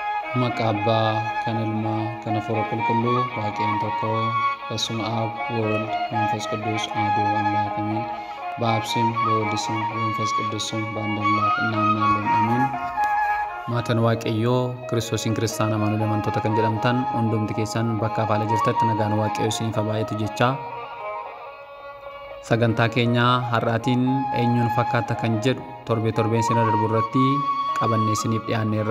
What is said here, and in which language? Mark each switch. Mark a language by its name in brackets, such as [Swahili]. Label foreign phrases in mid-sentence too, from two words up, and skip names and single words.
[Oromo] Maqaa Abbaa, kan Ilmaa, kan Hafuura Qulqulluu, Waaqayyoon tokko, [Amharic] በስመ አብ ወወልድ መንፈስ ቅዱስ አሐዱ አምላክ አሜን። በአብ ስም በወልድ ስም በመንፈስ ቅዱስ ስም በአንድ አምላክ እናምናለን አሜን። [Oromo] Maatiin Waaqayyoo Kiristoosiin kiristaana amanuulee amantoota kan jedhamtan hundumti keessan bakka haala jirtatti nagaan Waaqayyoo isiniif haa baay'atu jecha sagantaa keenya har'aatiin eenyuun fakkaata kan jedhu torbeen sina darbu irratti qabannee isiniif dhiyaanneerra.